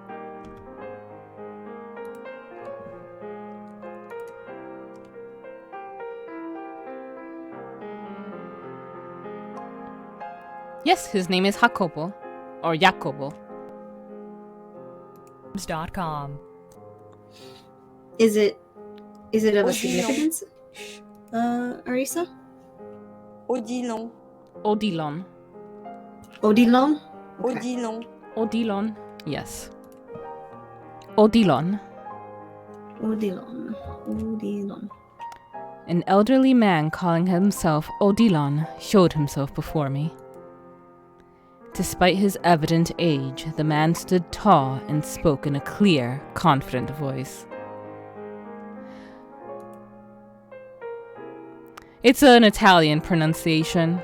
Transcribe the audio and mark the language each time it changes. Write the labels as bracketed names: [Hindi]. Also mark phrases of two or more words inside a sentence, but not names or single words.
[English] Yes, his name is Jacobo, or Jacobo. .com. Is it of a significance? Arisa? Odilon. Odilon. Odilon? Okay. Odilon. Odilon. Yes. Odilon. Odilon. An elderly man calling himself Odilon showed himself before me. Despite his evident age, the man stood tall and spoke in a clear, confident voice. It's an Italian pronunciation.